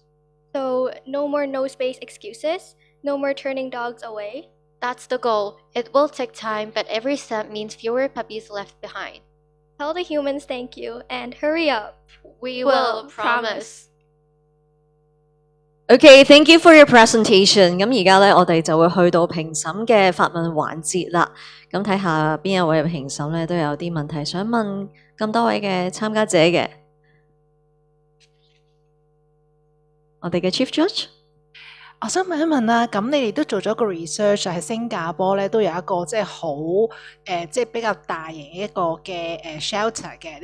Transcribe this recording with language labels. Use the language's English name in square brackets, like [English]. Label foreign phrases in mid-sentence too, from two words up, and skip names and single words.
[English] So, no more no space excuses? No more turning dogs away? That's the goal. It will take time, but every step means fewer puppies left behind. Tell the humans thank you and hurry up. We will promise. Okay, thank you for your presentation. [Cantonese] 咁而家咧，我哋就會去到評審嘅發問環節啦。咁睇下邊一位評審咧都有啲問題想問咁多位嘅參加者嘅。我哋嘅 [English] Chief Judge。 [Cantonese] 我想問一問啦，咁你哋都做咗個 research 喺新加坡咧，都有一個即係好即係比較大型一個嘅shelter 嘅。